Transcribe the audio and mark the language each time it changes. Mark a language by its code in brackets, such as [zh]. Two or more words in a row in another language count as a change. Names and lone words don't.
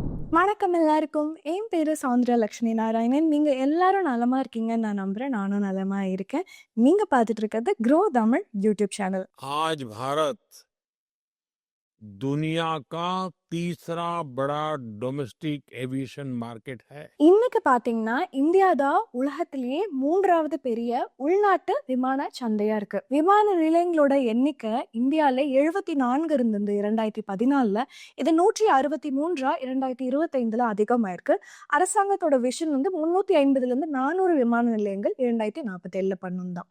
[ta] வணக்கம் எல்லாருக்கும். என் பேரு சௌந்தர்யா லட்சுமி நாராயணன். நீங்க எல்லாரும் நலமா இருக்கீங்கன்னு நான் நம்புறேன். நானும் நலமா இருக்கேன். நீங்க பார்த்துட்டு இருக்கிறது க்ரோ தமிழ் யூடியூப் சேனல். [hi] आज भारत दुनिया का तीसरा बड़ा [en] domestic aviation market [hi] है। [ta] இன்னைக்கு பார்த்தீங்கன்னா, இந்தியா தான் உலகத்திலேயே 3வது பெரிய உள்நாட்டு விமான சந்தையா இருக்கு. விமான நிலையங்களோட எண்ணிக்கை இந்தியால 74 இருந்தது 2014ல. இது 163 2025ல அதிகமாயிருக்கு. அரசாங்கத்தோட விஷன் 350லேருந்து 400 விமான நிலையங்கள் 2047ல பண்ணணும் தான்.